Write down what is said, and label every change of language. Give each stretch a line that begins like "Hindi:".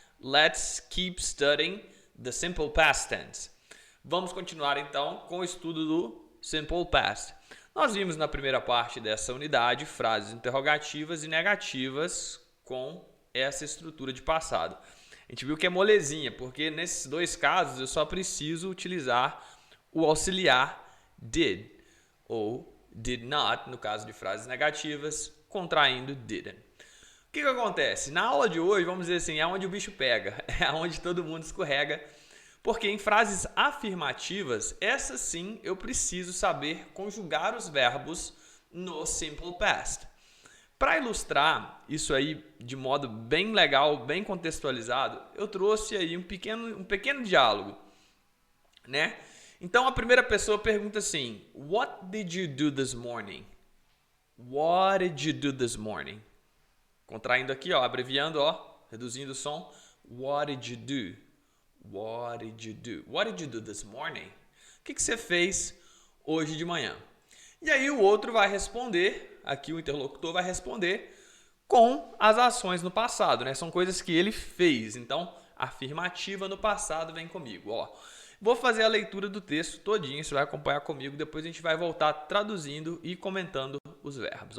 English: Let's keep studying the simple past tense.
Portuguese: Vamos continuar então com o estudo do simple past. Nós vimos na primeira parte dessa unidade frases interrogativas e negativas com essa estrutura de passado. A gente viu que é molezinha, porque nesses dois casos eu só preciso utilizar o auxiliar did ou did not, no caso de frases negativas, contraindo didn't. O que acontece? Na aula de hoje, vamos dizer assim, é onde o bicho pega, é onde todo mundo escorrega, porque em frases afirmativas, essas sim eu preciso saber conjugar os verbos no simple past. Para ilustrar isso aí de modo bem legal, bem contextualizado, eu trouxe aí um pequeno diálogo, né? Então a primeira pessoa pergunta assim:
English: What did you do this morning? What did you do this morning?
Portuguese: Contraindo aqui, ó, abreviando, ó, reduzindo o som.
English: What did you do? What did you do? What did you do this morning?
Portuguese: O que você fez hoje de manhã? E aí o outro vai responder, aqui o interlocutor vai responder com as ações no passado, né? São coisas que ele fez. Então, afirmativa no passado vem comigo, ó. Vou fazer a leitura do texto todinho, você vai acompanhar comigo, depois a gente vai voltar traduzindo e comentando os verbos.